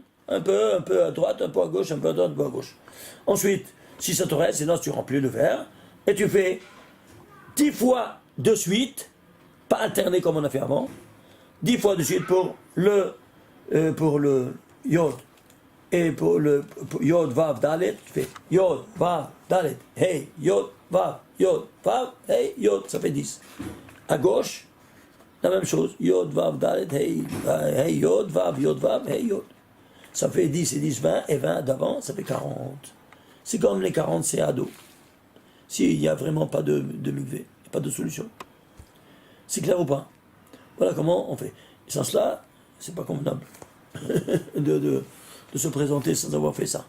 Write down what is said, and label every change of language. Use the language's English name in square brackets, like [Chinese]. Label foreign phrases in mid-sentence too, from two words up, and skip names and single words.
[French] Un peu à droite, un peu à gauche, un peu à droite, un peu à gauche. Ensuite, si ça te reste, sinon tu remplis le verre. Et tu fais 10 fois de suite, pas alterné comme on a fait avant, 10 fois de suite pour le yod. Et pour le [Hebrew] יוד, וו, דלת, [French] tu fais [Hebrew] יוד, וו, דלת, הא, יוד, וו, הא, יוד, [French] ça fait 10. À gauche, la même chose, [Hebrew] יוד, וו, דלת, הא, יוד, וו, הא, יוד. [French] Ça fait 10 et 10, 20, et 20 d'avant, ça fait 40. C'est comme les 40, c'est ado. S'il n'y a vraiment pas de mikvé, pas de solution. C'est clair ou pas? Voilà comment on fait. Et sans cela, c'est pas convenable de se présenter sans avoir fait ça.